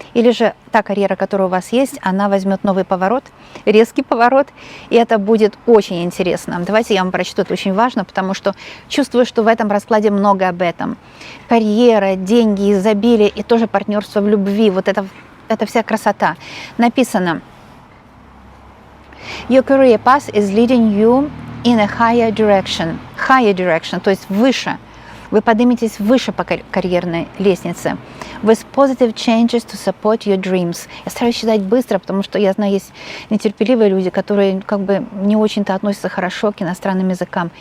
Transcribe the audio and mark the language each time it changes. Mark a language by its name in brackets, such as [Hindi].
[Russian] Или же та карьера, которая у вас есть, она возьмет новый поворот, резкий поворот, и это будет очень интересно. Давайте я вам прочту, это очень важно, потому что чувствую, что в этом раскладе много об этом. Карьера, деньги, изобилие и тоже партнерство в любви, вот это вся красота. Написано: [English] Your career path is leading you in a higher direction. Higher direction, [Russian] то есть выше. Вы подниметесь выше по карьерной лестнице. [English] With positive changes to support your dreams. [Russian] Я стараюсь читать быстро, потому что я знаю, есть нетерпеливые люди, которые не очень-то относятся хорошо к иностранным языкам.